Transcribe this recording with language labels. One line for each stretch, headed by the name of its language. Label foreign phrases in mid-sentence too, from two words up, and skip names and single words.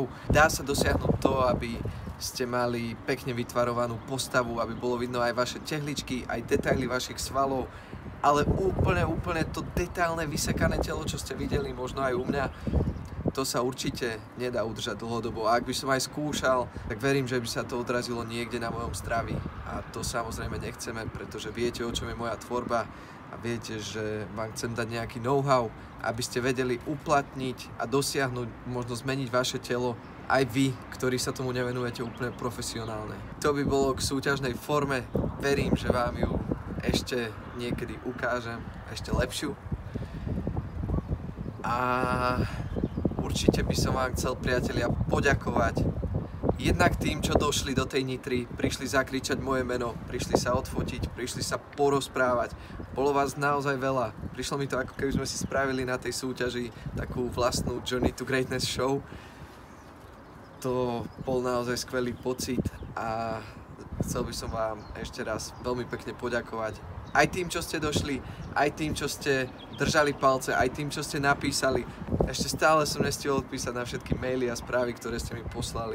Slovak: Dá sa dosiahnuť to, aby ste mali pekne vytvarovanú postavu, aby bolo vidno aj vaše tehličky, aj detaily vašich svalov, ale úplne to detailné vysekané telo, čo ste videli možno aj u mňa, to sa určite nedá udržať dlhodobo. A ak by som aj skúšal, tak verím, že by sa to odrazilo niekde na mojom zdraví. A to samozrejme nechceme, pretože viete, o čom je moja tvorba a viete, že vám chcem dať nejaký know-how, aby ste vedeli uplatniť a dosiahnuť, možno zmeniť vaše telo aj vy, ktorí sa tomu nevenujete úplne profesionálne. To by bolo k súťažnej forme. Verím, že vám ju ešte niekedy ukážem, ešte lepšiu. A určite by som vám chcel, priatelia, poďakovať jednak tým, čo došli do tej Nitry, prišli zakričať moje meno, prišli sa odfotiť, prišli sa porozprávať. Bolo vás naozaj veľa. Prišlo mi to, ako keby sme si spravili na tej súťaži takú vlastnú Journey to Greatness show. To bol naozaj skvelý pocit a chcel by som vám ešte raz veľmi pekne poďakovať. Aj tým, čo ste došli, aj tým, čo ste držali palce, aj tým, čo ste napísali. Ešte stále som nestihol odpísať na všetky maily a správy, ktoré ste mi poslali.